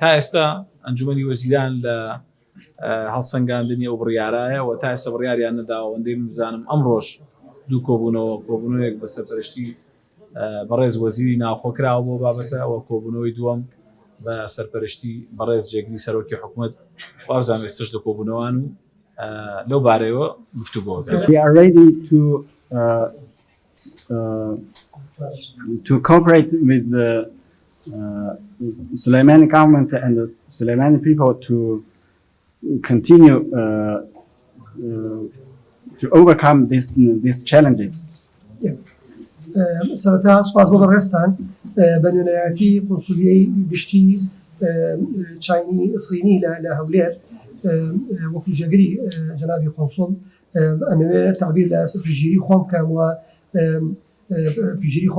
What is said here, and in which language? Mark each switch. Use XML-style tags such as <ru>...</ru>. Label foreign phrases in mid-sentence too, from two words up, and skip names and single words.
<ckb>ئێستا ئەنجومەنی وەزیران لە هەڵسەنگاندنی ئەو بڕیارایە و تا ئێستا بڕیاریان نەداوە ئەوەندەی بزانم ئەمڕۆژ دوو کۆبوونەوەیەک بە سەرپەرشتی بەڕێز وەزیری ناوخۆکراوە بۆ بابەتە ئەوە کۆبوونەوەی دووەم بە سەرپەرشتی بەڕێز جێگری سەرۆکی حکوومەت وابزانام ئێستش لە کۆبوونەوەوان و لەو بارەیەوە گفتوگۆ</ckb> <en>We are ready to cooperate with the Suleimani government and the Suleimani people to continue to overcome these challenges.</en> <ckb>سەرەتا سوپاس بۆ بەڕێستان بە نوێنەرەتی قونسولیەی گشتی چینی سینی لە هەولێر وەکو ژێگری جەنابی قۆنسڵ ئەمەوێ تعبیر لە پشگیری خۆم بکەم و پشگیری</ckb>